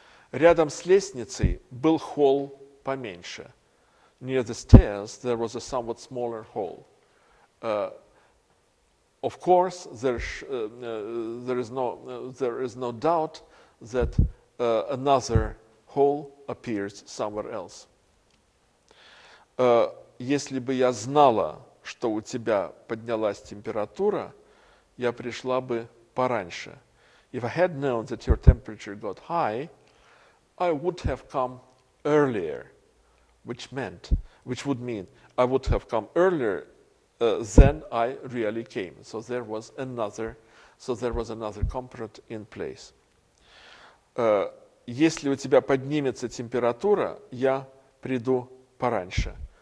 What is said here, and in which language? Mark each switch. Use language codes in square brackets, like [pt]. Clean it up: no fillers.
[ru] Рядом с лестницей был холл поменьше. [en] Near the stairs there was a somewhat smaller hall. Of course, there is no doubt that another hole appears somewhere else. [ru] Если бы я знала, что у тебя поднялась температура, я пришла бы пораньше. [en] If I had known that your temperature got high, I would have come earlier, which would mean I would have come earlier than I really came. So there was another comparate in place. [ru] Если у тебя поднимется температура, я приду пораньше.